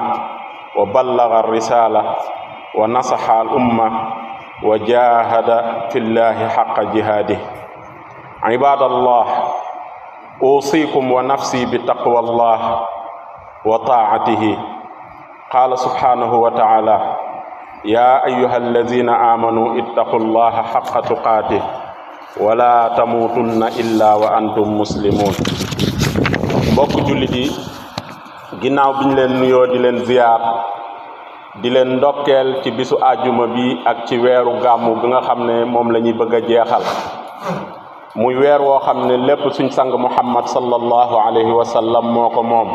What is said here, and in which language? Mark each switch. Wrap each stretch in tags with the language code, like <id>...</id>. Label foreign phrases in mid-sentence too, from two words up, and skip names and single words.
<ar>وبلغ الرسالة ونصح الأمة وجاهد في الله حق جهاده عباد الله أوصيكم ونفسي بتقوى الله وطاعته قال سبحانه وتعالى يا أيها الذين آمنوا اتقوا الله حق تقاته ولا تموتن إلا وأنتم مسلمون.</ar> <wo>mbokk jullit yi ginnaaw bi ñu leen nuyoo di leen ziyaar di leen ndokkeel ci bisu àjjuma bi ak ci weeru gàmmu bi nga xam ne moom la ñuy bëgg a jeexal muy weer woo xam ne lépp suñ sang muhammad</wo> <ar>صلى الله عليه وسلم</ar> <wo>moo ko moom.</wo>